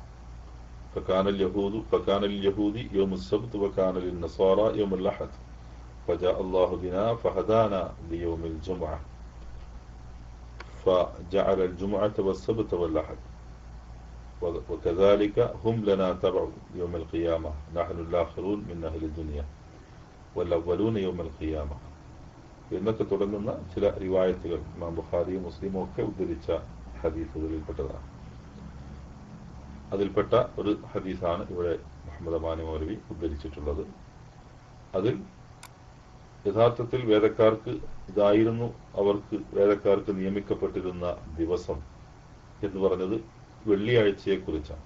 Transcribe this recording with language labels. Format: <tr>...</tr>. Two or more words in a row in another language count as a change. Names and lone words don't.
<ar>فكان اليهودي يوم السبت وكان للنصارى يوم الأحد فجاء الله بنا فهدانا ليوم الجمعة فجعل الجمعة والسبت والأحد وكذلك هم لنا تبع يوم القيامة نحن الآخرون من أهل الدنيا والأولون يوم القيامة</ar> <ml>എന്നൊക്കെ തുടങ്ങുന്ന ചില റിവായത്തുകൾ ഇമാം ബുഖാരിയും മുസ്ലിമും ഒക്കെ ഉദ്ധരിച്ച ഹദീസുകളിൽപ്പെട്ടതാണ്. അതിൽപ്പെട്ട ഒരു ഹദീസാണ് ഇവിടെ മുഹമ്മദ് അമാനി മൗലവി ഉദ്ധരിച്ചിട്ടുള്ളത്. അതിൽ യഥാർത്ഥത്തിൽ വേദക്കാർക്ക് നിയമിക്കപ്പെട്ടിരുന്ന ദിവസം എന്ന് പറഞ്ഞത് വെള്ളിയാഴ്ചയെ കുറിച്ചാണ്.</ml>